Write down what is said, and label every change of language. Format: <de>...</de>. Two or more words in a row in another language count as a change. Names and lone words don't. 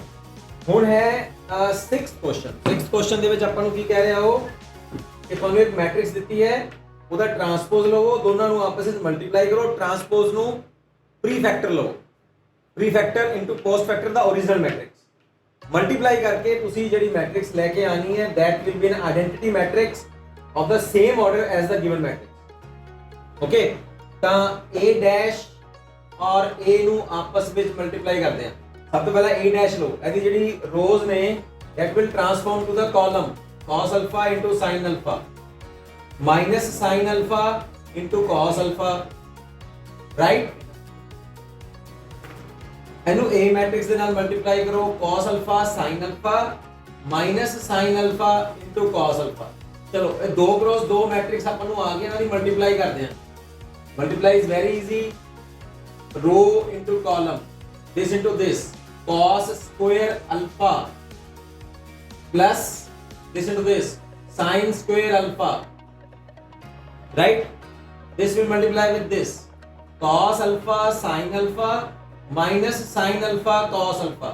<pa>ਹੁਣ ਹੈ 6th ਕੁਐਸਚਨ। 6th ਕੁਐਸਚਨ ਦੇ ਵਿੱਚ ਆਪਾਂ ਨੂੰ ਕੀ ਕਹਿ ਰਿਹਾ ਉਹ ਕਿ ਤੁਹਾਨੂੰ ਇੱਕ ਮੈਟ੍ਰਿਕਸ ਦਿੱਤੀ ਹੈ, ਉਹਦਾ ਟਰਾਂਸਪੋਜ਼ ਲਵੋ, ਦੋਨਾਂ ਨੂੰ ਆਪਸ ਵਿੱਚ ਮਲਟੀਪਲਾਈ ਕਰੋ, ਟਰਾਂਸਪੋਜ਼ ਨੂੰ ਪ੍ਰੀਫੈਕਟਰ ਲਵੋ, ਪ੍ਰੀਫੈਕਟਰ ਇਨਟੂ</pa> <en>post factor</en> <pa>ਦਾ ओरिजिनल ਮੈਟ੍ਰਿਕਸ ਮਲਟੀਪਲਾਈ ਕਰਕੇ ਤੁਸੀਂ ਜਿਹੜੀ ਮੈਟ੍ਰਿਕਸ ਲੈ ਕੇ ਆਣੀ ਹੈ</pa> <en>that will be an identity matrix of the same order as the given matrix, okay?</en> <pa>ਤਾਂ a ਡੈਸ਼ ਔਰ a ਨੂੰ ਆਪਸ ਵਿੱਚ ਮਲਟੀਪਲਾਈ ਕਰਦੇ ਆ।</pa> <en>ਸਭ ਤੋਂ ਪਹਿਲਾਂ a ਡੈਸ਼ ਲਓ, ਇਹਦੀ ਜਿਹੜੀ ਰੋਜ਼ ਨੇ that will transform to the column cos alpha into sin alpha minus sin alpha into cos alpha, right?</en> <pa>ਇਹਨੂੰ a ਮੈਟ੍ਰਿਕਸ ਦੇ ਨਾਲ ਮਲਟੀਪਲਾਈ ਕਰੋ,</pa> <en>cos alpha sin alpha minus sin alpha into cos alpha।</en> <pa>ਚਲੋ ਇਹ 2 क्रॉस 2 ਮੈਟ੍ਰਿਕਸ ਆਪਾਂ ਨੂੰ ਆ ਗਏ, ਇਹਨਾਂ ਦੀ ਮਲਟੀਪਲਾਈ ਕਰਦੇ ਆ।</pa> <en>Multiply is very easy, row into column, this into this, cos square alpha plus this into this, sin square alpha, right? This will multiply with this, cos alpha sin alpha minus sin alpha cos alpha.</en>